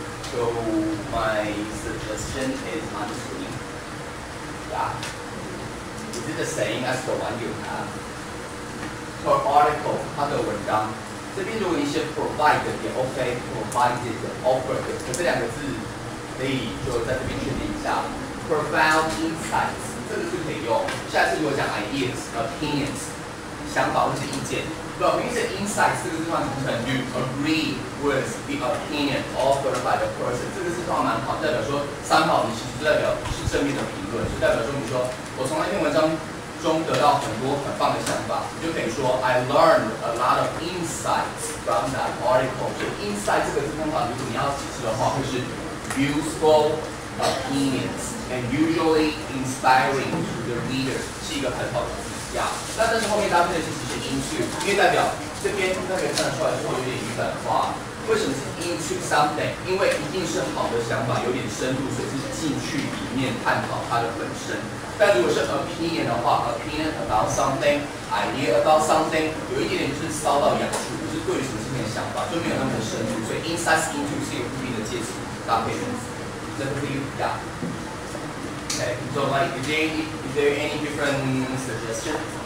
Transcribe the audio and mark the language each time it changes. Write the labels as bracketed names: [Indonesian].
[English] So my suggestion is on screen. Yeah. Is it the same as the one you have? Per article, [Chinese] 它的文章。这边如果你写 provide 也 OK，provided offered， 可这两个字可以就在这边确定一下。 Profound insights， 这个是可以用。下次如果讲 ideas、opinions， 想法或是意见。 [English] But when you say insights， [Chinese] 这个地方怎么可能 [English] you agree with the opinion offered by the person？ [Chinese] 这个是通常蛮好，代表说参考你其实代表是正面的评论，就代表说你说我从那篇文章中得到很多很棒的想法，你就可以说 [English] I learned a lot of insights from that article。 [Chinese] 所以 insight 这个字通常如果你要解释的话，会是 [English] useful opinions and usually inspiring to the reader， [Chinese] 是一个很好的字样。那但是后面搭配的其实是 into， 因为代表这边大家可以看得出来之后有点语感化。为什么是 into something？因为一定是好的想法，有点深度，所以是进去里面探讨它的本身。但如果是 opinion 的话 ，opinion about something，idea about something， 有一点点就是骚到痒处，就是对于什么事情的想法就没有那么的深度，所以 insights into 是有固定的介词搭配的意思。这个是yeah。 [English] Okay, so like, is there any different suggestions?